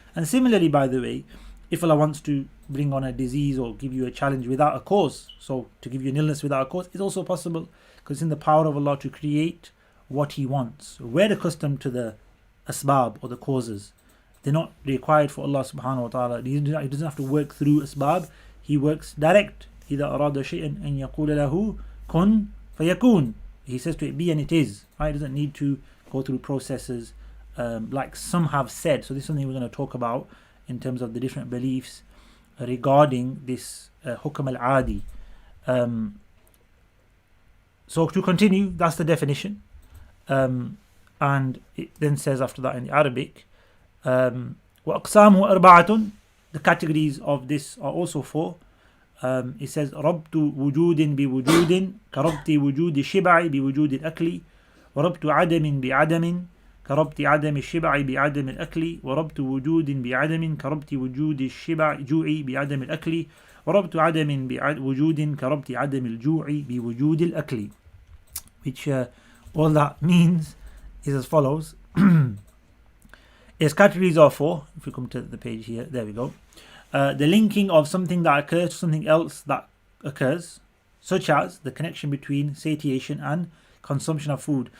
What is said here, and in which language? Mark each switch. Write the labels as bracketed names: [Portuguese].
[English] And similarly, by the way, if Allah wants to bring on a disease or give you a challenge without a cause, so to give you an illness without a cause, it's also possible, because it's in the power of Allah to create what he wants. We're accustomed to the asbab or the causes. They're not required for Allah subhanahu wa ta'ala. He doesn't have to work through asbab. He works direct. [Arabic] إِذَا أَرَادَ شَيْئًا أَن يَقُولَ لَهُ كُن فَيَكُونُ. [English] He says to it, be, and it is. Right? He doesn't need to go through processes like some have said. So this is something we're going to talk about in terms of the different beliefs regarding this hukm al-adi. So to continue, that's the definition. And it then says after that in the Arabic, [Arabic] وَأَقْسَامُهُ أَرْبَعَةٌ. [English] The categories of this are also four. It says [Arabic] ربط وجود بوجود كربط وجود الشبع بوجود الأكل وربط عدم بعدم كربط عدم الشبع بعدم الأكل وربط وجود بعدم كربط وجود الشبع جوع بعدم الأكل وربط عدم بوجود كربط عدم الجوع بوجود الأكل. [English] Which all that means is as follows. Its categories are four. If we come to the page here, there we go. The linking of something that occurs to something else that occurs, such as the connection between satiation and consumption of food.